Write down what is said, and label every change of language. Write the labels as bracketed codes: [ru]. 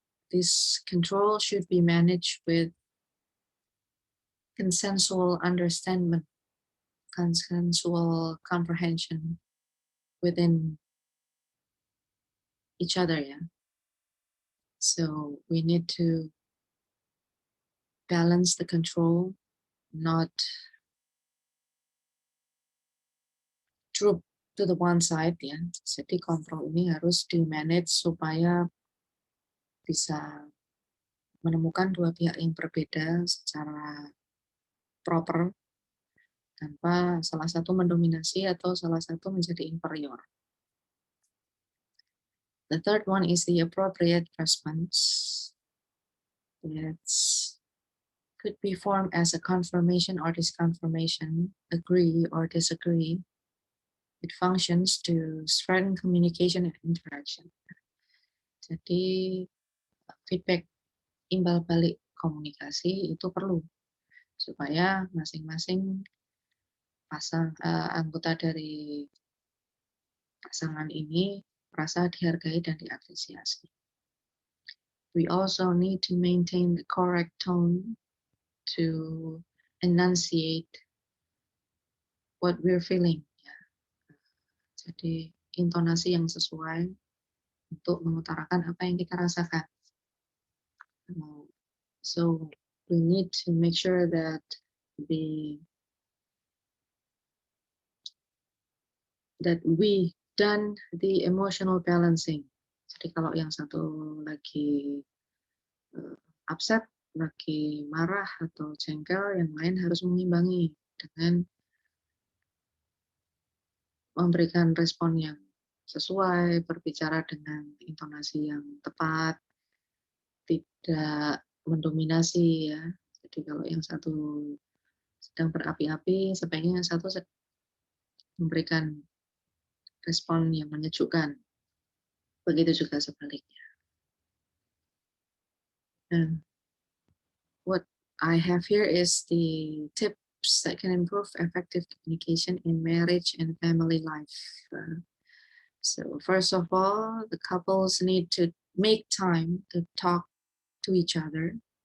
[en] This control should be managed with consensual understanding, consensual comprehension within each other. So we need to balance the control, not droop to the one side. [id] Jadi kontrol ini harus di manage supaya bisa menemukan dua pihak yang berbeda secara proper, tanpa salah satu mendominasi atau salah satu menjadi inferior. [en] The third one is the appropriate response. It could be formed as a confirmation or disconfirmation, agree or disagree. It functions to strengthen communication and interaction. [id] Jadi feedback imbal balik komunikasi itu perlu supaya masing-masing anggota dari pasangan ini merasa dihargai dan diapresiasi. [en] We also need to maintain the correct tone to enunciate what we're feeling. [id] Jadi intonasi yang sesuai untuk mengutarakan apa yang kita rasakan. [en] So we need to make sure that we done the emotional balancing. [id] Jadi kalau yang satu lagi upset, lagi marah atau jengkel, yang lain harus mengimbangi dengan memberikan respon yang sesuai, berbicara dengan intonasi yang tepat, tidak mendominasi ya. Jadi kalau yang satu sedang berapi-api, sebaiknya yang satu memberikan respon yang menyejukkan. Begitu juga sebaliknya. [en] And what I have here is the tips that can improve effective communication in marriage and family life. So first of all, the couples need to make time to talk to each other.